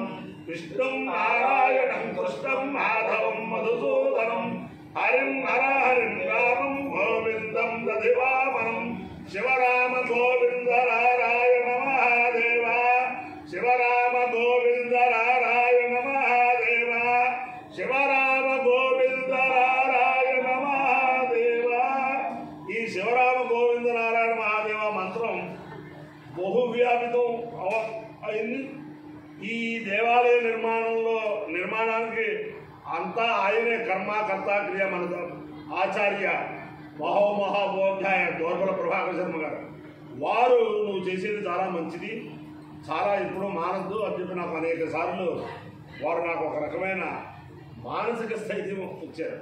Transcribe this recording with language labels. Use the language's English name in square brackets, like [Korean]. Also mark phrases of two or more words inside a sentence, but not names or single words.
[Sanskrit] विष्णुं नारायणं कृष्णं माधवं मधुसूदनं हरिं हरिं रामं गोविन्दं दधिवामनं शिवराम गोविंद नारायण महादेव शिवराम गोविंद नारायण महादेव शिवराम गोविंद नारायण महादेव [Telugu] ఈ శివరామ గోవింద నారాయణ మహాదేవ మంత్రం బహువ్యాపితం అయింది. ఈ దేవాలయ నిర్మాణానికి అంతా ఆయనే కర్మకర్త క్రియ మన ఆచార్య మహోమహాబోధ్యాయ దోర్బల ప్రభాకర శర్మ గారు వారు నువ్వు చేసేది చాలా మంచిది, చాలా ఎప్పుడూ మానద్దు అని చెప్పి నాకు అనేక సార్లు వారు నాకు ఒక రకమైన మానసిక స్థైర్యం ఇచ్చారు.